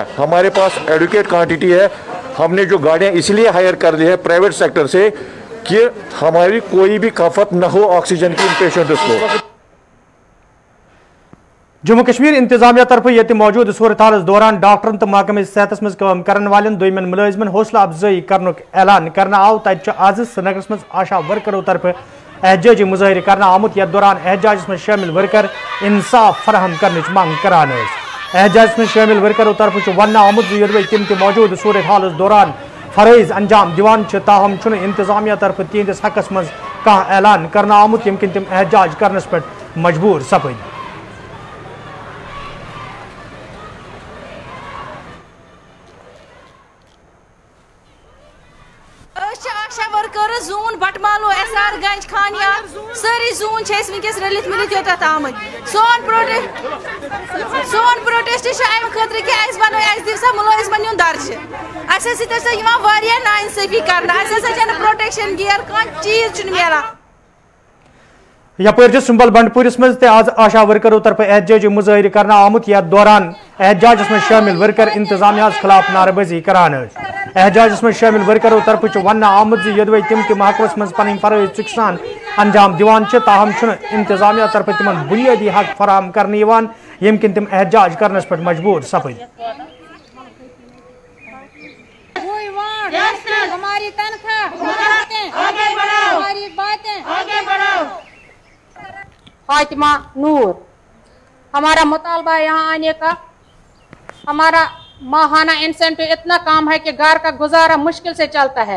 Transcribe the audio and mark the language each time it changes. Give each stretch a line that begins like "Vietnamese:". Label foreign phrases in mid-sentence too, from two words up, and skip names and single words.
Hindi: हमारे पास
English: adequate quantity
Hindi: है। हमने जो गाड़ियाँ इसलिए हायर कर दी है
English: private sector
Hindi: से कि हमारी कोई भी खपत न हो ऑक्सीजन की इन पेशेंट्स को।
Kashmiri: जम्मू कश्मीर इंतजामिया तरफ ये मौजूद सूरत हाल दौरान डॉक्टरन तो महकमे सेहत मज काम करने वाले दोयमन मुलाजिमन हौसला अफजाई करने ऐलान करना आव। तक आज श्रीनगर मज आशा वर्करों तरफ एहजाजी मुजाहिर करना आमुत। यथ दौरान एहजाज में शामिल वर्कर इंसाफ फराहम करने मांग करान। एहजाज में शामिल वर्करों तरफ वन आमुत यदि तम मौजूद सूरत हाल दौरान फरज अंजाम दिवान ताहम इंतजामिया तरफ तिहंदिस हकस मज कह ऐलान करना आमुत यम किन तम एहजाज करनस पे मजबूर सपद। वर्कर जून बटमालो SR गंज खानिया सारी जून वनकस रलित मिलित योत आमद। सोन प्रोटेस्ट अम खतर कि वो दिवसा मुलाजिमन नुन दर्ज असा नाइंसाफी कर
English: protection gear
Kashmiri: कह चीज मिलान। यपर सुंबल बंडपुरिस मज आज आशा वर्करों तरफ एहजाजी मुजाहिर करना आमुत। यथ दौरान एहजाज में शामिल वर्कर इंतजामिया खिलाफ नारेबाजी करान। एहजाज में शामिल वर्करों तरफ वन आमुत यदि तम महकमस मज पन फरज चुकसान अंजाम दिवान ताहम इंतजामिया तरफ तिम बुनियादी हक फराहम करने यम किन तम एहजाज करनस पे मजबूर सपद।
Hindi: हमारी तनख्वाह आगे बढ़ाओ, हमारी बातें आगे बढ़ाओ। फातिमा नूर, हमारा मुतालबा यहाँ आने का, हमारा माहाना इंसेंटिव इतना कम है कि घर का गुजारा मुश्किल से चलता है।